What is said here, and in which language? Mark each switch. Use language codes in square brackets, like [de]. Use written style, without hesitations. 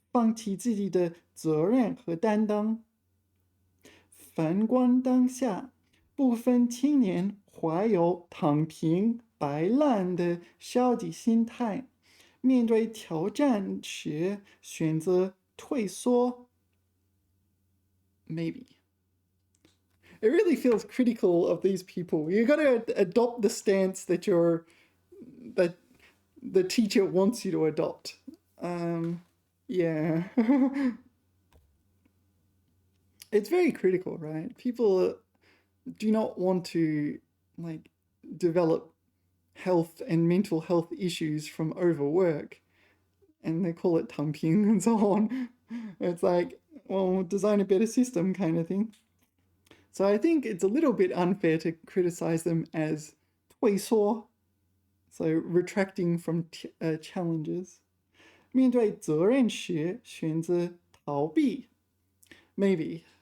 [zh] 放弃自己的责任和担当。反观当下，部分青年怀有躺平、摆烂的消极心态，面对挑战时选择退缩。 [en] Maybe. It really feels critical of these people. You got to adopt the stance that the teacher wants you to adopt. Yeah. It's very critical, right? People do not want to like develop health and mental health issues from overwork, and they call it 躺平 and so on. It's like, well, design a better system kind of thing. So I think it's a little bit unfair to criticize them as 退缩, so retracting from challenges. [zh] 面对责任时选择逃避 [en] Maybe.